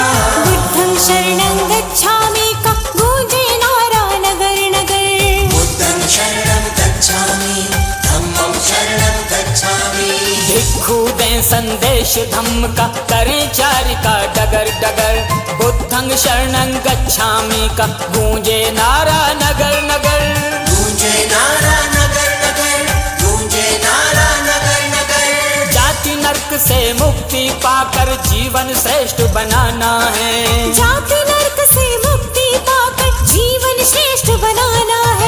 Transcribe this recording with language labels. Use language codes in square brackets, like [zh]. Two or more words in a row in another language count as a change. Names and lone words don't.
[pi] बुद्धं शरणं गच्छामि [hi] का गूंजे नारा नगर नगर। [pi] बुद्धं शरणं गच्छामि, धम्मं शरणं गच्छामि। [hi] भिक्खु दें संदेश धम्म का, करें चारिका डगर डगर। [pi] बुद्धं शरणं गच्छामि [hi] का गूंजे नारा नगर नगर। गूंजे नारा नगर नगर, गूंजे नारा नगर नगर। जाति नरक से मुक्ति पाकर जीवन श्रेष्ठ बनाना है। जाति नरक से मुक्ति पाकर जीवन श्रेष्ठ बनाना है।